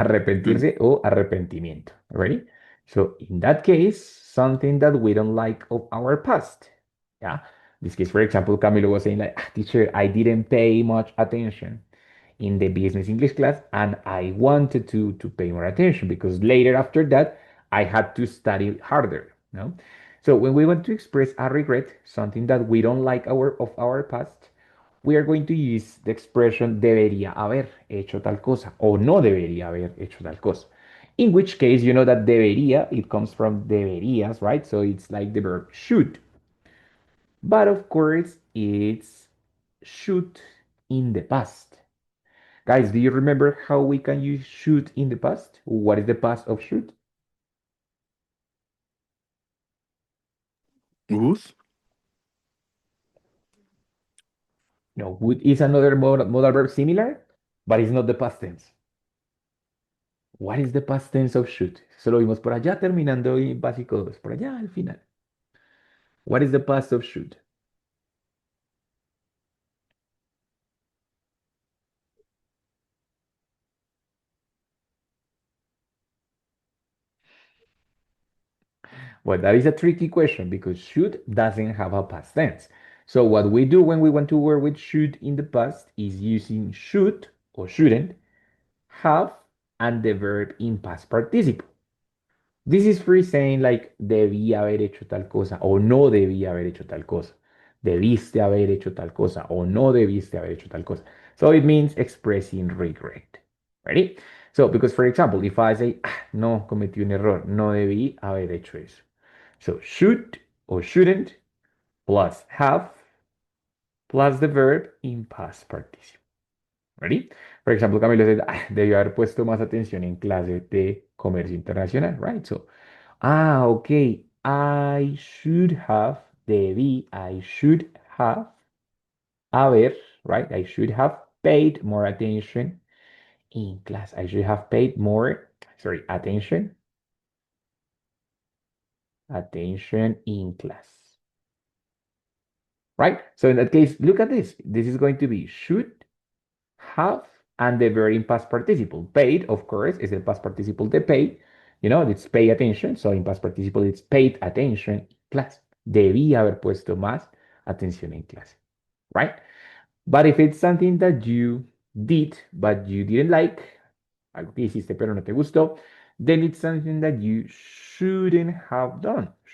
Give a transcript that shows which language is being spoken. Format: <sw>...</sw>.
<es>Arrepentirse o arrepentimiento.</es> <en>Ready? So in that case, something that we don't like of our past. Yeah. This case, for example, Camilo was saying like, teacher, I didn't pay much attention in the business English class, and I wanted to pay more attention because later after that, I had to study harder. No. So when we want to express a regret, something that we don't like of our past, we are going to use the expression debería haber hecho tal cosa o no debería haber hecho tal cosa. In which case, you know that debería, it comes from deberías, right? So it's like the verb should. But of course, it's should in the past. Guys, do you remember how we can use should in the past? What is the past of should? Would? No, would is another modal verb similar, but it's not the past tense. What is the past tense of should?</en> <es>Eso lo vimos por allá terminando en básico 2, por allá al final.</es> <en>What is the past of should? Well, that is a tricky question because should doesn't have a past tense. So what we do when we want to work with should in the past is using should or shouldn't, have, and the verb in past participle.</en> <es>This is free saying like debía haber hecho tal cosa o no debía haber hecho tal cosa. debiste haber hecho tal cosa o no debiste haber hecho tal cosa.</es> <en>So it means expressing regret. Ready? So, because for example, if I say, no, cometí un error, no debí haber hecho eso. So, should or shouldn't plus have plus the verb in past participle. Ready? For example, Camilo said, debió haber puesto más atención en clase de comercio internacional, right? So, okay, I should have, debí, I should have, haber, right? I should have paid more attention in class. I should have paid more, sorry, attention in class, right? So in that case, look at this. This is going to be should have and the verb in past participle. Paid, of course, is the past participle de pay. You know, it's pay attention. So in past participle, it's paid attention in class.</en> <es>Debí haber puesto más atención en clase, right?</es> <en>But if it's something that you did, but you didn't like, algo que hiciste pero no te gustó, then it's something that you shouldn't have done.</en>